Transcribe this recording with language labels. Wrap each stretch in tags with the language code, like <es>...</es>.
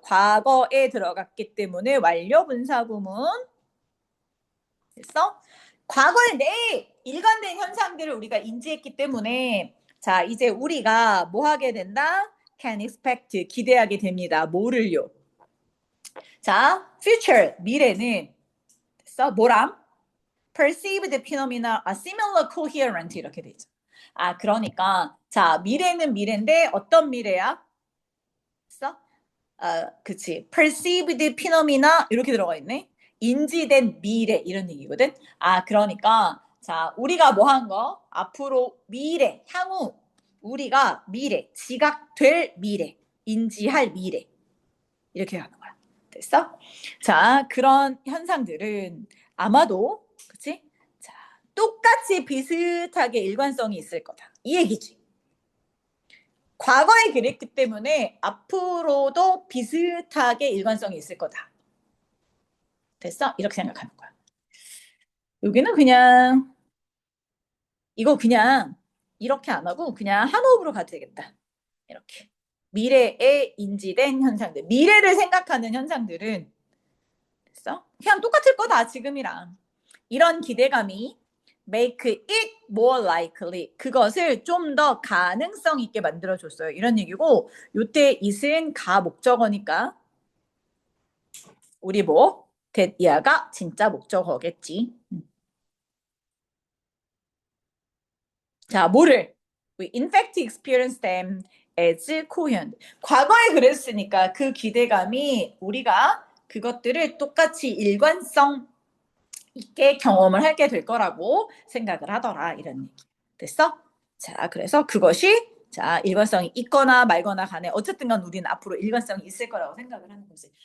<ko>과거에 들어갔기 때문에 완료 분사구문 됐어? 과거에 내 일관된 현상들을 우리가 인지했기 때문에 자 이제 우리가 뭐 하게 된다?</ko> <en>can expect</en> <ko>기대하게 됩니다. 뭐를요? 자 future 미래는 됐어? 뭐람?</ko> <en>perceived phenomena are similar coherent 이렇게 되죠.</en> <ko>그러니까 자 미래는 미래인데 어떤 미래야? 됐어? 그치.</ko> <en>perceived phenomena</en> <ko>이렇게 들어가 있네. 인지된 미래 이런 얘기거든. 그러니까 자 우리가 뭐 한 거? 앞으로 미래, 향후 우리가 미래, 지각될 미래, 인지할 미래 이렇게 하는 거야. 됐어? 자 그런 현상들은 아마도 그치? 자 똑같이 비슷하게 일관성이 있을 거다. 이 얘기지. 과거에 그랬기 때문에 앞으로도 비슷하게 일관성이 있을 거다. 됐어? 이렇게 생각하는 거야. 여기는 그냥 이거 그냥 이렇게 안 하고 그냥 한 호흡으로 가도 되겠다. 이렇게. 미래에 인지된 현상들. 미래를 생각하는 현상들은 됐어? 그냥 똑같을 거다 지금이랑. 이런 기대감이</ko> <en>make it more likely.</en> <ko>그것을 좀 더 가능성 있게 만들어줬어요. 이런 얘기고 요때 it은 가 목적어니까 우리 뭐 that year가 진짜 목적어겠지. 자, 뭐를?</ko> <en>We in fact experienced them as coherent.</en> <ko>과거에 그랬으니까 그 기대감이 우리가 그것들을 똑같이 일관성 있게 경험을 하게 될 거라고 생각을 하더라. 이런 얘기. 됐어? 자, 그래서 그것이 자, 일관성이 있거나 말거나 간에 어쨌든 간 우리는 앞으로 일관성이 있을 거라고 생각을 하는 거지.</ko>